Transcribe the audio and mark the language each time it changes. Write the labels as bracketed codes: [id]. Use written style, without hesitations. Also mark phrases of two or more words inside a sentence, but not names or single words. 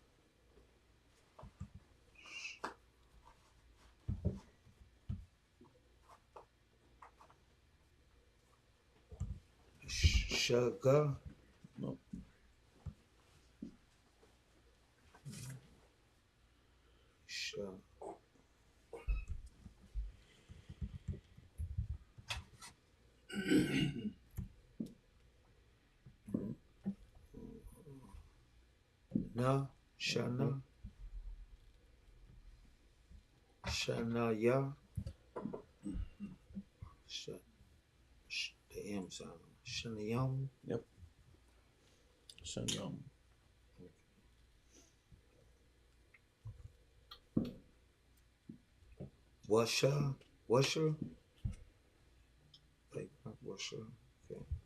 [en] Sugar. No. Sure. Na. Shana. Shana ya. The M sound. Shanayam. Yep. Son Yom. Washer. Like Washer. Okay.